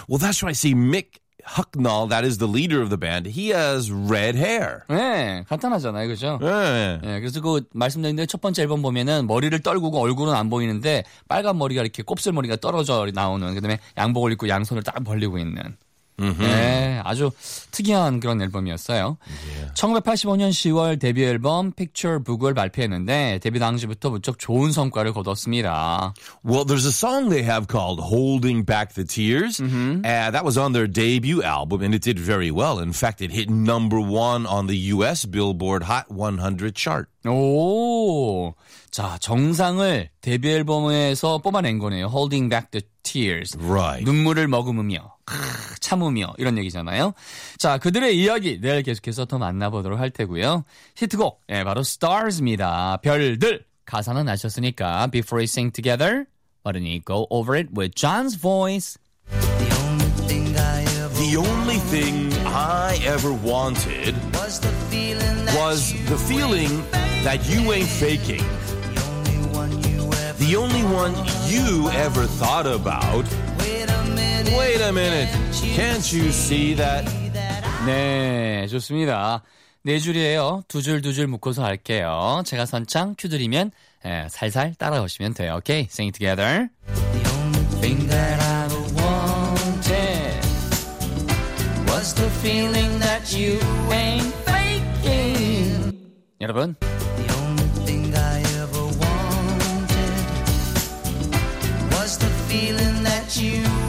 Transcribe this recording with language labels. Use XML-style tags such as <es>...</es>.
<en>Well, that's why I see Mick Hucknall, that is the leader of the band. He has red hair.</en> <ko>네, 간단하잖아요, 그죠? 네. 네, 그래서 그 말씀드린 대로 첫 번째 앨범 보면은 머리를 떨구고 얼굴은 안 보이는데 빨간 머리가 이렇게 곱슬머리가 떨어져 나오는, 그다음에 양복을 입고 양손을 딱 벌리고 있는. 네, 아주 특이한 그런 앨범이었어요.</ko> <en>Yeah.</en> <ko>1985년 10월 데뷔 앨범 Picture Book을 발표했는데 데뷔 당시부터 무척 좋은 성과를 거뒀습니다.</ko> <en>Well, there's a song they have called Holding Back the Tears. That was on their debut album and it did very well. In fact, it hit number one on the US Billboard Hot 100 chart.</en> <ko>오, 자, 정상을 데뷔 앨범에서 뽑아낸 거네요.</ko> <en>Holding Back the Tears. Right.</en> <ko>눈물을 머금으며. 참으며 이런 얘기잖아요. 자, 그들의 이야기 내일 계속해서 더 만나보도록 할 테고요. 히트곡, 예, 바로 Stars입니다. 별들. 가사는 아셨으니까</ko> <en>Before we sing together, why don't you go over it with John's voice. The only thing I ever wanted was the feeling that you ain't faking. The only one you ever thought about. Wait a minute. Can't you see that?</en> <ko>네, 좋습니다. 네 줄이에요. 두 줄 두 줄 묶어서 할게요. 제가 선창 큐 드리면 예, 살살 따라오시면 돼요.</ko> <en>Okay, sing it together. The only thing that I ever wanted was the feeling that you ain't faking.</en> <ko>여러분.</ko> <en>The only thing I ever wanted was the feeling that you</en>